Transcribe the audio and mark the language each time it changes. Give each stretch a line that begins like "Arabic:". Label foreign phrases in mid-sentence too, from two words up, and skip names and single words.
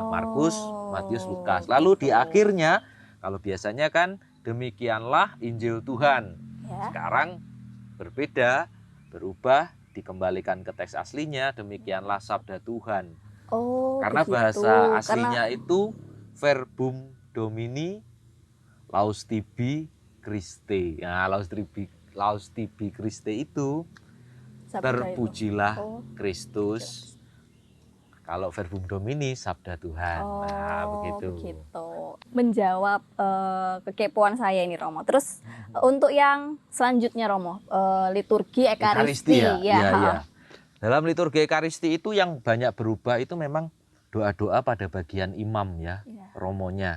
Indonesian: Markus, Matius, Lukas. Lalu di akhirnya kalau biasanya kan demikianlah Injil Tuhan. Sekarang berbeda, berubah, dikembalikan ke teks aslinya, demikianlah sabda Tuhan. Karena begitu. Bahasa aslinya itu
Latin: verbum domini laus tibi Christe.
Indonesian: Nah,
Latin: laus tibi Christe
Indonesian: itu sabda terpujilah Kristus. Kalau
Latin: verbum domini
Indonesian: sabda Tuhan. Nah, begitu. Menjawab kekepoan saya ini Romo. Terus untuk yang selanjutnya Romo, liturgi Ekaristi. Ya. Dalam liturgi Ekaristi itu yang banyak berubah itu memang doa-doa pada bagian imam ya, romonya.